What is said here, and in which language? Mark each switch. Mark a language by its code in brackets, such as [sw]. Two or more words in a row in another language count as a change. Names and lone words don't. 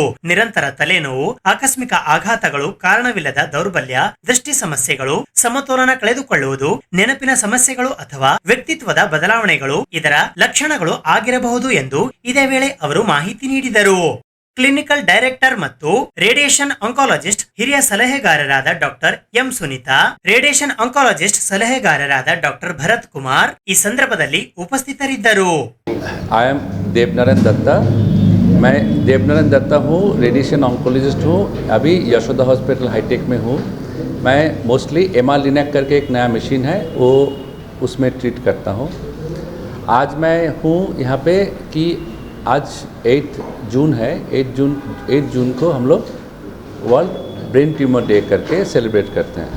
[kn] ನಿರಂತರ ತಲೆನೋವು, ಆಕಸ್ಮಿಕ ಆಘಾತಗಳು, ಕಾರಣವಿಲ್ಲದ ದೌರ್ಬಲ್ಯ, ದೃಷ್ಟಿ ಸಮಸ್ಯೆಗಳು, ಸಮತೋಲನ ಕಳೆದುಕೊಳ್ಳುವುದು, ನೆನಪಿನ ಸಮಸ್ಯೆಗಳು ಅಥವಾ ವ್ಯಕ್ತಿತ್ವದ ಬದಲಾವಣೆಗಳು ಇದರ ಲಕ್ಷಣಗಳು ಆಗಿರಬಹುದು ಎಂದು ಇದೇ ವೇಳೆ ಅವರು ಮಾಹಿತಿ ನೀಡಿದರು. [en] clinical director [kn] ಮತ್ತು [en] radiation oncologist [kn] ಹಿರಿಯ ಸಲಹೆಗಾರರಾದ ಡಾಕ್ಟರ್ ಎಂ ಸುನೀತಾ, [en] radiation oncologist [kn] ಸಲಹೆಗಾರರಾದ ಡಾಕ್ಟರ್ ಭರತ್ ಕುಮಾರ್ ಈ ಸಂದರ್ಭದಲ್ಲಿ ಉಪಸ್ಥಿತರಿದ್ದರು. [en] I am [hi] देवनारायण दत्ता, मैं देवनारायण दत्ता हूँ, [en] radiation oncologist [hi] हूँ, अभी यशोदा हॉस्पिटल हाईटेक में हूँ। मैं मोस्टली MR लिनैक करके एक नया मशीन है वो उसमें ट्रीट करता हूँ। आज मैं हूँ यहाँ पे कि आज 8 जून है, 8 जून को हम लोग वर्ल्ड ब्रेन ट्यूमर डे करके सेलिब्रेट करते हैं।